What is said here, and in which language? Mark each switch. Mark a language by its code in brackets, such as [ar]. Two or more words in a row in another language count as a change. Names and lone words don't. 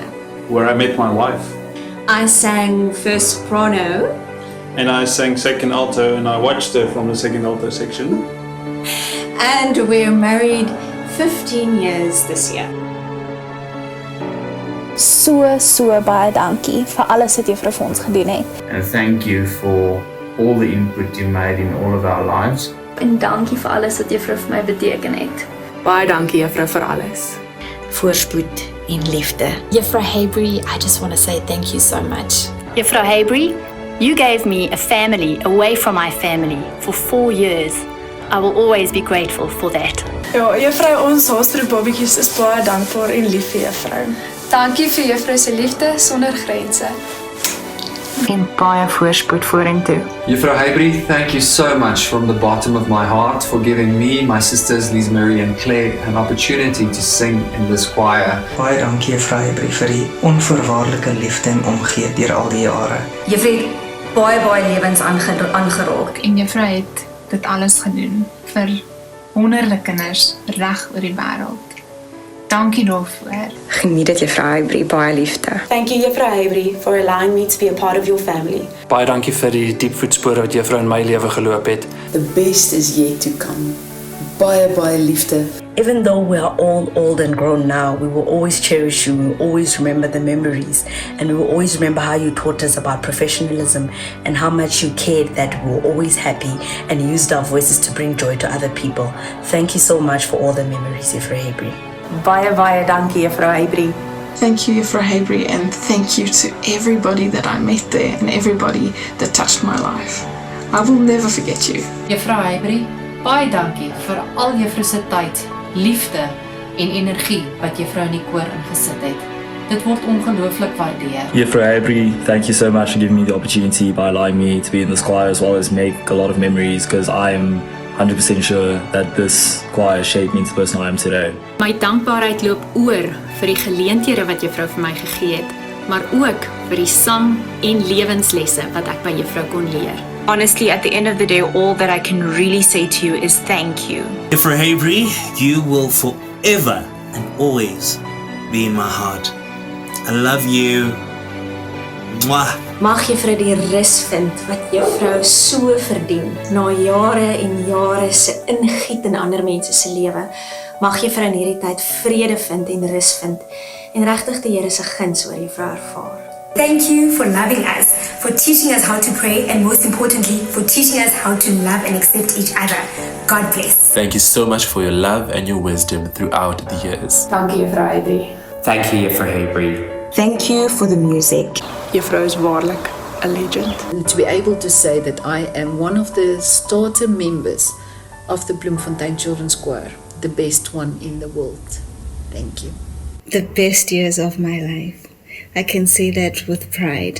[en] Where I met my wife. I sang first soprano. And I sang second alto, and I watched her from the second alto section. And we're married 15 years this year. [af] So baie dankie vir alles wat juffrou vir ons gedoen het. [en] And thank you for all the input you made in all of our lives. [af] En dankie vir alles wat juffrou vir my beteken het. Baie dankie juffrou vir alles. Voorspoed en liefde. [en] Juffrou Huibrie, I just want to say thank you so much. Juffrou Huibrie, you gave me a family away from my family for 4 years. I will always be grateful for that. [af] Ja, juffrou, ons Huibrie is baie dankbaar en lief vir juffrou. Dankie vir juffrou se liefde sonder grense. En baie voorspoed vorentoe. [en] Juffrou Huibrie, thank you so much from the bottom of my heart for giving me, my sisters Liz Marie and Claire, an opportunity to sing in this choir. [af] Baie dankie Juffrou Huibrie vir die onvoorwaardelike liefde en omgee deur al die jare. Juffrou het baie lewens aangeraak. En juffrou het dit alles gedoen vir honderde kinders reg oor die wêreld. Dankie daarvoor. Geniet dit Juffrou Huibrie, baie liefde. [en] Thank you Juffrou Huibrie for allowing me to be a part of your family. [af] Baie dankie vir die diep voetspore wat juffrou in my lewe geloop het. [en] The best is yet to come. [af] Baie liefde. [en] Even though we are all old and grown now, we will always cherish you, we will always remember the memories, and we will always remember how you taught us about professionalism and how much you cared that we were always happy and used our voices to bring joy to other people. Thank you so much for all the memories, Juffrou Huibrie. [af] Baie dankie Juffrou Huibrie. [en] Thank you, Juffrou Huibrie, and thank you to everybody that I met there and everybody that touched my life. I will never forget you. [af] Juffrou Huibrie, baie dankie vir al juffrou se tyd, liefde en energie wat juffrou in die koor ingesit het. Dit word ongelooflik waardeer. [en] Juffrou Huibrie, thank you so much for giving me the opportunity by allowing me to be in this choir as well as make a lot of memories, because I am 100% sure that this choir shaped me into the person I am today. [af] My dankbaarheid loop oor vir die geleenthede wat juffrou vir my gegee het maar ook vir die sang en lewenslesse wat ek by juffrou kon leer. [en] Honestly, at the end of the day, all that I can really say to you is thank you. Juffrou Huibrie, you will forever and always be in my heart. I love you. Mwah. [af] Mag juffrou die rus vind wat juffrou so verdien, na jare en jare se ingiet in ander mense se lewe. Mag juffrou in hierdie tyd vrede vind en rus vind, en regtig die Here se guns oor juffrou ervaar. [en] Thank you for loving us, for teaching us how to pray, and most importantly, for teaching us how to love and accept each other. God bless. Thank you so much for your love and your wisdom throughout the years. [af] Dankie juffrou Huibrie. [en] Thank you, Juffrou Huibrie. Thank you for the music. [af] Juffrou is waarlik [en] a legend. And to be able to say that I am one of the starter members of the Bloemfontein Children's Choir, the best one in the world. Thank you. The best years of my life. I can say that with pride.